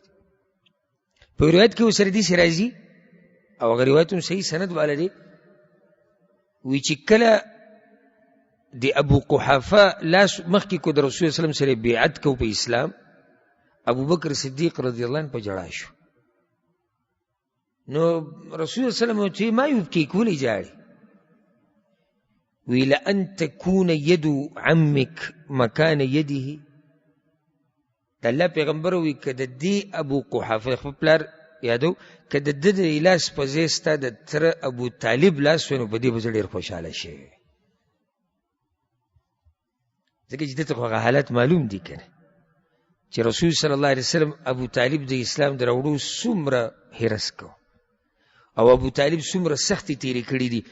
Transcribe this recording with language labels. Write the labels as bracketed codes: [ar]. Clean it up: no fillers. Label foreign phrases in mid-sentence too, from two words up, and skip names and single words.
[ps] په روایت کې ورسره داسې راځي، او هغه روایت هم صحیح سند والا دی، وی چې کله د ابو قحافه لاس مخکې کو د رسول [ar] صلی الله علیه وسلم [ps] سره بیعت کو په اسلام، ابوبکر صدیق [ar] رضی الله عنه [ps] په ژړا شو. نو رسول [ar] صلی الله علیه وسلم ما یبکیک، [ps] ولې ژاړې؟ [ar] وی لأن تکون ید عمک مکان یده. [ps] د الله پیغمبر وی که د دې ابو قحافه خپل پلار یادو، که د ده د لاس په ځای ستا د تره ابو طالب لاس وی، نو په دې به زه ډېر خوشحاله شوی. ځکه چې دته خو هغه حالت معلوم دي که نه، چې رسول [ar] صلی الله علیه وسلم [ps] ابو طالب د اسلام د راوړو څومره حرص کو، او ابو طالب څومره سختې تېرې کړي دي.